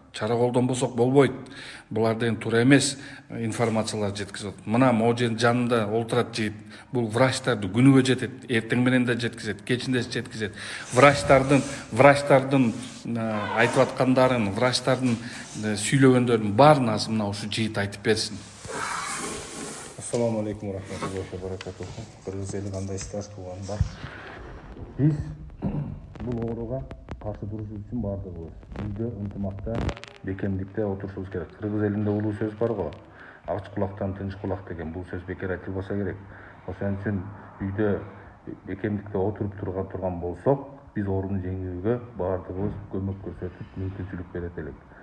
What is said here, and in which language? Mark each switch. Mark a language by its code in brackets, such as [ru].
[ky] Чара колдонбосок болбойт. Булар деген туура эмес информациялар жеткизип атат. Мына могу жердин жанында олтурат жигит. Бул врачтарды күнүгө жетет, эртең менен да жеткизет, кечинде жеткизет. Врачтардын айтып аткандарын, врачтардын сүйлөгөндөрүнүн баарын азыр мына ушу жигит айтып берсин. [ar] Ассаламу алейкум рахматуллахи ва баракатуху. [ky] Кыргыз эли кандайсыздар, туугандар? Биз бул ооруга каршы турушубуз үчүн баардыгыбыз үйдө ынтымакта, бекемдикте отурушубуз керек. Кыргыз элинде улуу сөз бар го, ач кулактан тынч кулак деген. Бул сөз бекер айтылбаса керек. Ошон үчүн үйдө бекемдикте отуруп турган болсок, биз ооруну жеңүүгө баардыгыбыз көмөк көрсөтүп, мүмкүнчүлүк берет элек.